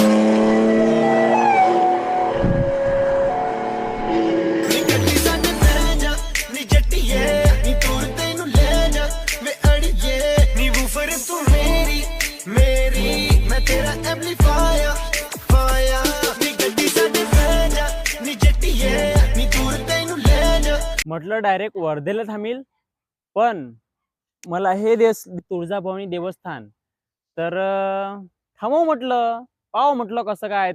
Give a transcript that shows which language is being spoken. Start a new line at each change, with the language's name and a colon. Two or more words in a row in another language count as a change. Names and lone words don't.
Punjabi: ਨੀ ਗੱਡੀ ਸਾਡੇ ਪੈ ਜਾ ਨੀ ਜੱਟੀਏ ਨੀ ਦੂਰ ਤੈਨੂੰ ਲੈ ਜਾ ਵੇ ਅੜੀਏ ਨੀ ਵੂਫ਼ਰ ਤੂੰ ਮੇਰੀ ਮੈਂ ਤੇਰਾ ਐਂਪਲੀਫਾਇਰ
Marathi: म्हटलं डायरेक्ट वर्धेला थांबील, पण मला हे तुळजाभवानी देवस्थान तर थांबव म्हटलं, पाहू म्हटलं कसं काय.